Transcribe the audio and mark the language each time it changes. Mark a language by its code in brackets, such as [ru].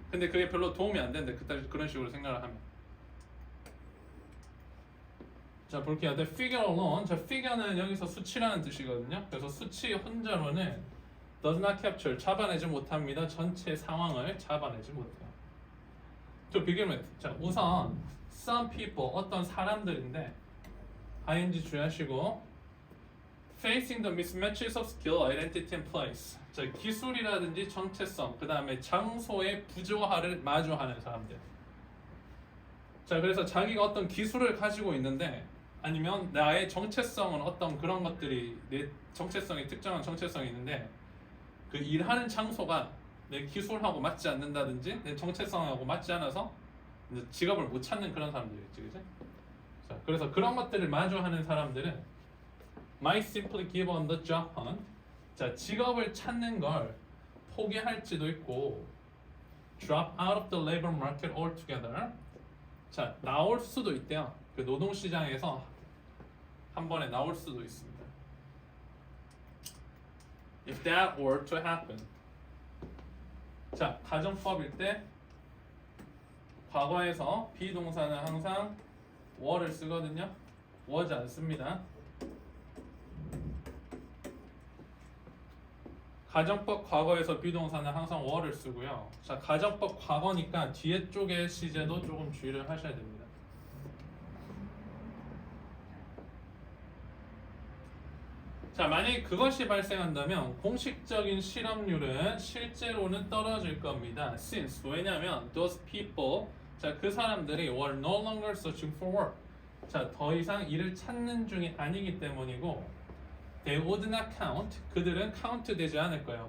[ko] 근데 그게 별로 도움이 안 되는데 그런 식으로 생각을 하면. 자, 볼게요. [en] The figure alone. [ko] 자, figure는 여기서 수치라는 뜻이거든요. 그래서 수치 혼자로는 [en] does not capture, [ko] 잡아내지 못합니다. 전체 상황을 잡아내지 못해요. [en] to begin with. [ko] 자, 우선 [en] some people, [ko] 어떤 사람들인데 ing 주의하시고 [en] facing the mismatches of skill, identity and place. [ko] 자, 기술이라든지 정체성, 그 다음에 장소의 부조화를 마주하는 사람들. 자, 그래서 자기가 어떤 기술을 가지고 있는데 아니면 나의 정체성은 어떤 그런 것들이, 내 정체성이, 특정한 정체성이 있는데 그 일하는 장소가 내 기술하고 맞지 않는다든지 내 정체성하고 맞지 않아서 이제 직업을 못 찾는 그런 사람들이겠지, 그치? 자, 그래서 그런 것들을 마주하는 사람들은 [en] might simply give on the job hunt. [ko] 자, 직업을 찾는 걸 포기할지도 있고 [en] drop out of the labor market altogether. [ko] 자, 나올 수도 있대요. 그 노동시장에서 한 번에 나올 수도 있습니다. [en] If that were to happen. [ko] 자, 가정법일 때 과거에서 비동사는 항상 were를 쓰거든요. was 안 씁니다. 가정법 과거에서 비동사는 항상 were를 쓰고요. 자, 가정법 과거니까 뒤에 쪽의 시제도 조금 주의를 하셔야 됩니다. 자, 만약에 그것이 발생한다면 공식적인 실업률은 실제로는 떨어질 겁니다. [en] Since, [ko] 왜냐면 [en] those people, [ko] 자, 그 사람들이 [en] were no longer searching for work. [ko] 자, 더 이상 일을 찾는 중이 아니기 때문이고 [en] they would not count, [ko] 그들은 count 되지 않을 거예요.